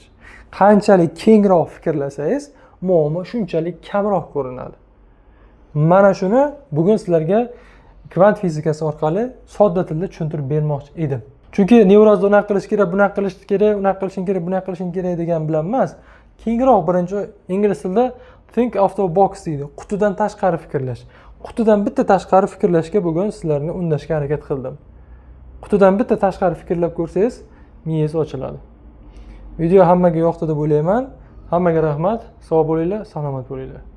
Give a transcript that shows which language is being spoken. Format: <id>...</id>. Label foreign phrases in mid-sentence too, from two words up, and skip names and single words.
<uz>Qanchalik kengroq fikrlasangiz, muammo shunchalik kamroq ko'rinadi. Mana shuni bugun sizlarga kvant fizikasi orqali sodda tilda tushuntirib bermoqchi edim. Chunki nevrozda unaqa qilish kerak, bunaqa qilish kerak, unaqa qilishing kerak, bunaqa qilishing kerak degan bilan emas. Kengroq birinchi ingliz tilida</uz> <en>think out of the box</en> <uz>deydi. Qutidan tashqari fikrlash. Qutidan bitta tashqari fikrlashga bugun sizlarni undashga harakat qildim. Qutidan bitta tashqari fikrlab ko'rsangiz, miyangiz ochiladi. Video hammaga yoqdi deb o'ylayman. Hammaga rahmat. Sog' bo'linglar, salomat bo'linglar.</uz>